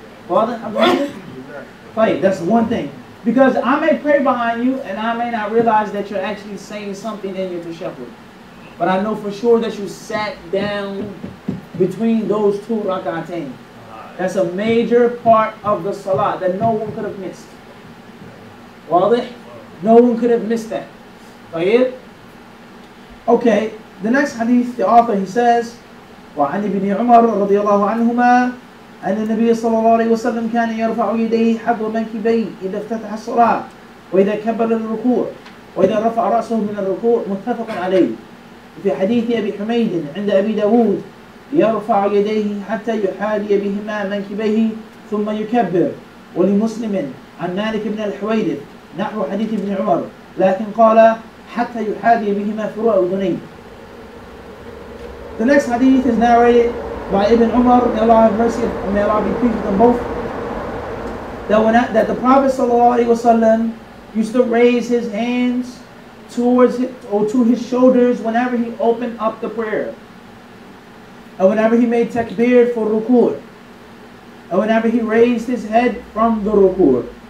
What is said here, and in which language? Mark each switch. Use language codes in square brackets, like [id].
[en] Father, Right, that's one thing. Because I may pray behind you, and I may not realize that you're actually saying something in your tashahhud. But I know for sure that you sat down between those 2 rak'atain. That's a major part of the salah that no one could have missed. Wadih? No one could have missed that. Okay, the next hadith, the author, he says, [ar] وعن ابن عمر رضي الله عنهما أن النبي صلى الله عليه وسلم كان يرفع يديه حذو منكبيه إذا افتتح الصلاة وإذا كبر للركوع وإذا رفع رأسه من الركوع متفق عليه. في حديث أبي حميد عند أبي داود يرفع يديه حتى يحاذي بهما منكبيه ثم يكبر. ولمسلم عن مالك بن الحويرث نحو حديث ابن عمر لكن قال حتى يحاذي بهما فروع أذنيه. [en] The next hadith is narrated by Ibn Umar, may Allah have mercy, and may Allah be pleased with them both, that the Prophet ﷺ used to raise his hands towards to his shoulders whenever he opened up the prayer, and whenever he made takbir for ruku', and whenever he raised his head from the ruku'.